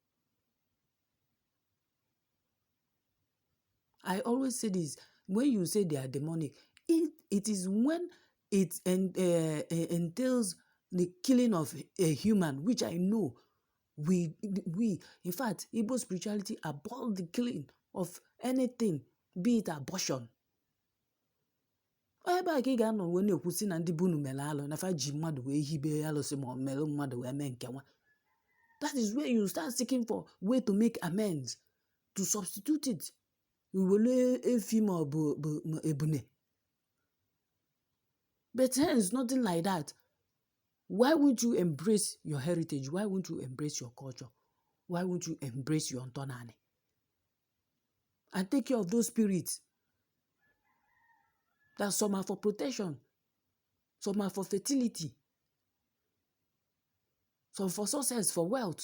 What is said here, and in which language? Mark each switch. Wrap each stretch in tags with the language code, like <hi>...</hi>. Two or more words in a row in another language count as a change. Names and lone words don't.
<en>I always say this, when you say they are demonic, it is when it entails the killing of a human, which I know we in fact, Igbo spirituality abhor the killing of anything, be it abortion.</en> <ig>Ebe a ka ị ga-anọ wee na-ekwusi na ndị bunu mere alụ na fa ji mmadụ wee hibe alụsị ma mere mmadụ wee mee nke nwa.</ig> <en>That is where you start seeking for way to make amends, to substitute it.</en> <ig>Wele efi ma ọ bụ ebune.</ig> <en>But here is nothing like that. Why won't you embrace your heritage? Why won't you embrace your culture? Why won't you embrace your ntonani? And take care of those spirits. That some are for protection, some are for fertility, some for success, for wealth.</en>